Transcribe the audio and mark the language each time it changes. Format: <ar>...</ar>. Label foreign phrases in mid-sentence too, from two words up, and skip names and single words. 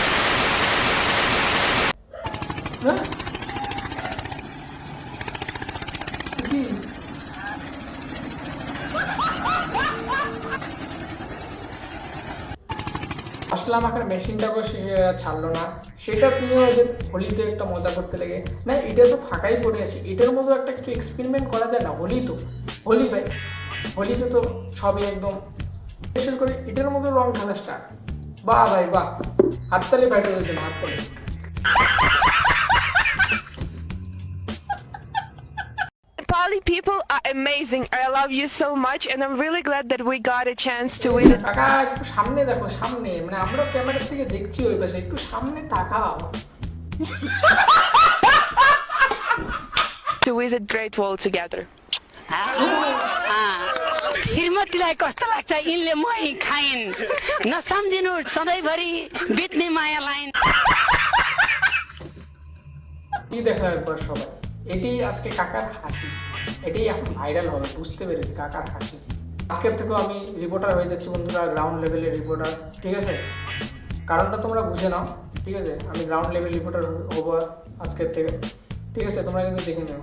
<bn>হ্যাঁ, মশলা মাখার মেশিনটাকেও সে ছাড়লো না, সেটা নিয়ে ওদের হোলিতে একটা মজা করতে লেগে, না এটা তো ফাঁকাই পড়ে আছে, এটার মতো একটা কিছু এক্সপেরিমেন্ট করা যায় না। হোলি তো হোলি ভাই, হোলিতে তো সবই একদম বিশেষ করে এটার মতো রং খেলা স্টার্ট। বাহ ভাই বাহ, হাততালি বাইরে ওদের জন্য, হাততালি।</bn> <en>Nepali people are amazing. I love you so much, and I'm really glad that we got a chance to visit.</en> <bn>কাকা একটু সামনে দেখো, সামনে, মানে আমরা ক্যামেরার থেকে দেখছি ওই পাশে, একটু সামনে তাকাও।</bn> <en>To visit Great Wall together.</en> <ne>श्रीमतीलाई कस्तो लाग्छ यिनले मही खाइन् नसम्झिनु सधैँभरि बित्ने माया लाइन।</ne> <bn>কি দেখো একবার সবাই, এটাই আজকে কাকার হাসি, এটাই এখন ভাইরাল হবে, বুঝতে পেরেছি কাকার হাসি। আজকের থেকেও আমি রিপোর্টার হয়ে যাচ্ছি বন্ধুরা,</bn> <en>ground levelের reporter,</en> <bn>ঠিক আছে। কারণটা তোমরা বুঝে নাও, ঠিক আছে, আমি</bn> <en>ground level reporter</en> <bn>হবো আজকের থেকে, ঠিক আছে, তোমরা কিন্তু দেখে নিও।</bn>